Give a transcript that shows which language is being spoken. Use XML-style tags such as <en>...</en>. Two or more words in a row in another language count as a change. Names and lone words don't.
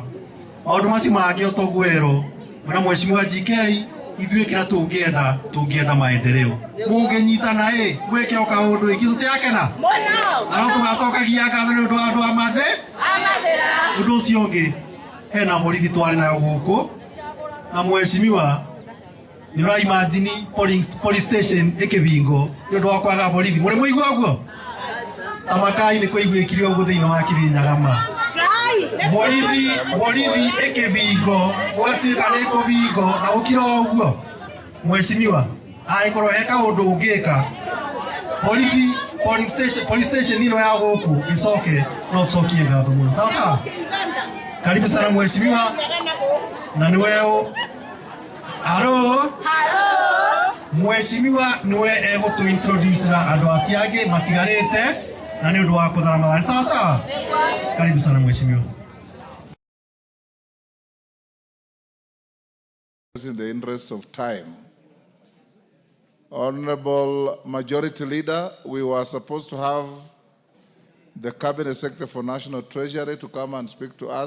<ki>Maundu macio mangi otogwero mwana Mheshimiwa GK ithuĩ kĩrĩa tũngĩenda maendeleo mũngĩnyitana gwĩke o kaũndũ ingĩ tũtiakena na no tũgacokagia ngatho nĩ ũndũ wa andũ a mathe ũndũ ũcio ũngĩ hena borithi twarĩ nayo gũkũ na Mheshimiwa nĩ ũra</ki> <en>imagine police station</en> <ki>ĩkĩbingo nĩ ũndũ wa kwaga borithi mũrĩ mũigua ũguo Tamakai nĩ kũiguĩkire ũguo thĩinĩ wa Kirinyaga borithi ĩkĩbingo gwatuĩka nĩ kũbingo na gũkira ũguo Mheshimiwa angĩkorwo he kaũndũ ũngĩka</ki> <en>police station</en> <ki>ĩno ya gũkũ ĩcoke no ũcokie ngatho mũno</ki> <sw>sasa karibu sana Mheshimiwa</sw> <ki>na niwe halo Mheshimiwa niwe egũtũintroduce andũ acio angĩ matigarĩte na nĩ ũndũ wa kũthara mathari</ki> <sw>sasa karibu sana Mheshimiwa.</sw> <en>In the interest of time, Honorable Majority Leader, we were supposed to have the Cabinet Secretary for National Treasury to come and speak to us.</en>